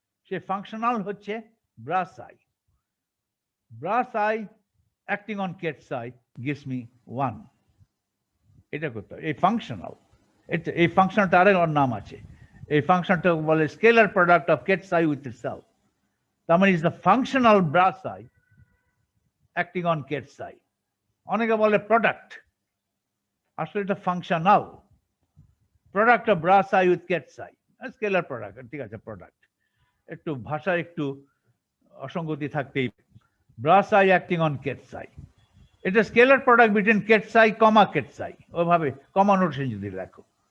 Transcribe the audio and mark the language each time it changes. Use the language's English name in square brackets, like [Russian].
[English] সেই functional হচ্ছে bra psi acting on ket psi gives me 1. [Bangla] এটা করতে হবে। এই ফাংশনাল, এই ফাংশনটা আরেক নাম আছে, এই ফাংশনটা বলে [English] Scalar product of ket psi with itself। [Bangla] তার মানে [English] Is the functional bra psi acting on ket psi। [Bangla] অনেকে বলে [English] product, [Bangla] আসলে এটা [English] functional product of bra psi with ket psi, scalar product, [Bangla] ঠিক আছে [English] Product. [Bangla] একটু ভাষা একটু অসঙ্গতি থাকতেই, [English] bra psi acting on ket psi, এটা scalar product between ket psi comma ket psi, [Bangla] ওইভাবে কমা নোটেশন যদি লেখো।